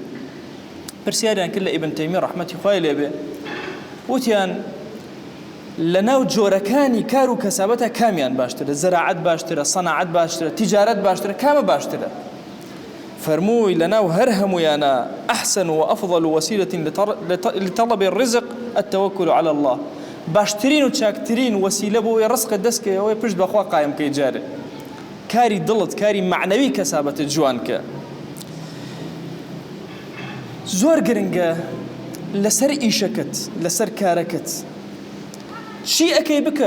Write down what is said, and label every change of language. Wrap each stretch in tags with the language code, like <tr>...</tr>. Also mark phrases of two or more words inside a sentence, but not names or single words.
<ckb>پرسیاریان کرد لە ئیبن تەیمیە ڕەحمەتی خوای لێبێ، وتیان لە ناو جۆرەکانی کار و کەسابەتە کامیان باشترە؟ زەراعەت باشترە، سەناعەت باشترە، تیجارەت باشترە، کامە باشترە؟ فەرمووی لە ناو هەر هەموویانە</ckb> <ar>ئەحسن و ئەفضل وسیلة لطلب الرزق التوكل على الله،</ar> <ckb>باشترین و چاکترین وسیلە بۆ ئەوەی ڕزقت دەستکەوە ئەوەی پشت بەخوا قایم کەی جارێ. کاری دڵت، کاری معنەوی کەسابەتت جوان کە. زۆر گرنگە لەسەر ئیشەکەت، لەسەر کارەکەت چی ئەەکەی بکە.</ckb>